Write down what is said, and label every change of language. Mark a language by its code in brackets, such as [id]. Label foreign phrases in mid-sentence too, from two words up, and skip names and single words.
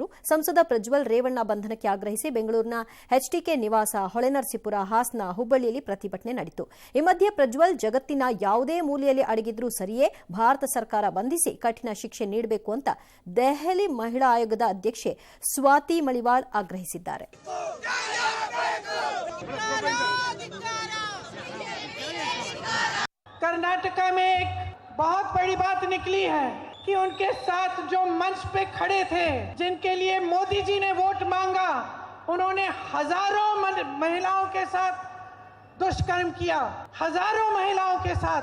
[kn] ಸಂಸದ ಪ್ರಜ್ವಲ್ ರೇವಣ್ಣ ಬಂಧನಕ್ಕೆ ಆಗ್ರಹಿಸಿ ಬೆಂಗಳೂರಿನ ಎಚ್ಡಿಕೆ ನಿವಾಸ, ಹೊಳೆನರಸೀಪುರ, ಹಾಸನ, ಹುಬ್ಬಳ್ಳಿಯಲ್ಲಿ ಪ್ರತಿಭಟನೆ ನಡೆಯಿತು. ಈ ಮಧ್ಯೆ ಪ್ರಜ್ವಲ್ ಜಗತ್ತಿನ ಯಾವುದೇ ಮೂಲೆಯಲ್ಲಿ ಅಡಗಿದ್ರೂ ಸರಿಯೇ, ಭಾರತ ಸರ್ಕಾರ ಬಂಧಿಸಿ ಕಠಿಣ ಶಿಕ್ಷೆ ನೀಡಬೇಕು ಅಂತ ದೆಹಲಿ ಮಹಿಳಾ ಆಯೋಗದ ಅಧ್ಯಕ್ಷೆ ಸ್ವಾತಿ ಮಳಿವಾಳ್ ಆಗ್ರಹಿಸಿದ್ದಾರೆ. [hi] कर्नाटका में एक बहुत बड़ी बात निकली है कि उनके साथ जो मंच पे खड़े थे, जिनके लिए मोदी जी ने वोट मांगा, उन्होंने हजारों महिलाओं के साथ दुष्कर्म किया, हजारों महिलाओं के साथ।